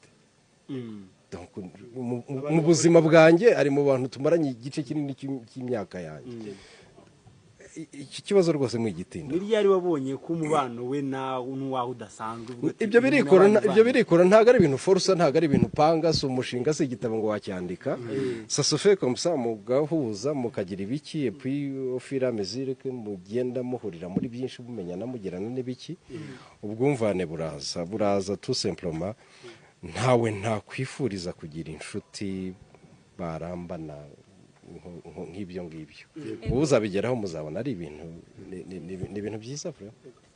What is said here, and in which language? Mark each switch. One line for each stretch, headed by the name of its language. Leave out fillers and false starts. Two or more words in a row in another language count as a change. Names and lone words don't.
Kinyarwanda: Donc mu buzima bwanjye ari mu bantu tumaranye igice kinini cy'imyaka yanjye. Iki kibazo rwose mwigitinda ni ryari wabonye ko umubano we n'uwaho udasanzwe ibyo birikora ntago ari ibintu force ntago ari ibintu panga so umushinga se igitabo ngo wacyandika
French: ça se fait comme ça
Kinyarwanda: mugahuza mukagira ibiki
French: et puis au fur et à mesure que
Kinyarwanda: mugenda muhurira muri byinshi bumenyana mugirana n'ibiki ubwumvane buraza
French: tout simplement
Kinyarwanda: ntawe ntakwifuriza kugira inshuti barambana nk'ibyo ngibyo uzabigeraho muzabona ari ibintu byiza.